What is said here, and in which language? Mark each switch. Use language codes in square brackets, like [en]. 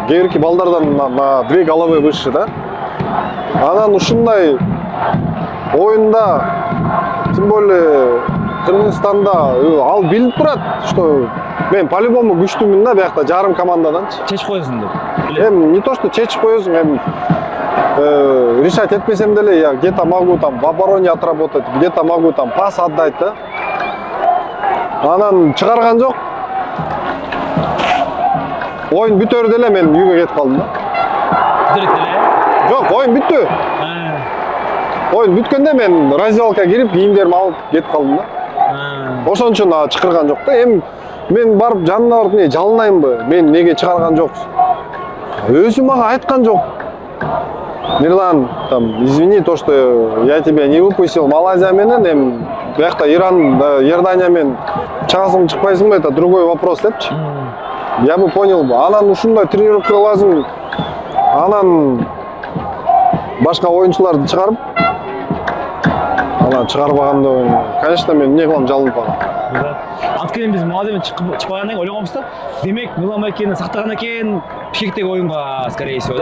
[ky] Кээбирки балдардан [ru] на 2 головы выше [ky] да. Анан ушундай оюнда, [ru] тем более [ky] Кыргызстанда ал билип турат, что мен по-любому күчтүүмүн да биякта жарым командаданчы. Чечип коесуң деп. [ru] Эми не то что [ky] чечип коесуң, эми [ru] решать [ky] этпесем деле [ru] я где-то могу там в обороне отработать, где-то могу там пас отдать да. [ky] Анан чыгарган жок. Оюн бүтөр деле мен үйгө кетип калдым да. Директ эле. Жок, оюн бүттү. Оюн бүткөндө мен раздевалкага кирип, кийимдеримди алып кетип калдым да. Ошон үчүн чакырган жок да. Эми мен барып жанына барып эмне жалынайынбы? Мен неге чыгарган жоксуң? Өзү мага айткан жок. [ru] Мирлан, там, извини, то, что я тебя не выпустил [ky] Малайзия менен, эми биякта Иран, Иордания менен чыгасың чыкпайсыңбы, [ru] это другой вопрос депчи. Я бы понял бы. [ky] Анан ушундай тренировка кыласың. Анан башка оюнчуларды чыгарып, анан чыгарбаганда, конечно, мен эмне кылам, жалынып калам. Анткени биз Малайзиядан чыкпагандан кийин ойлогонбуз да. Демек, Милан экени сактаган экен, Бишкектеги оюнга, [ru] скорее всего.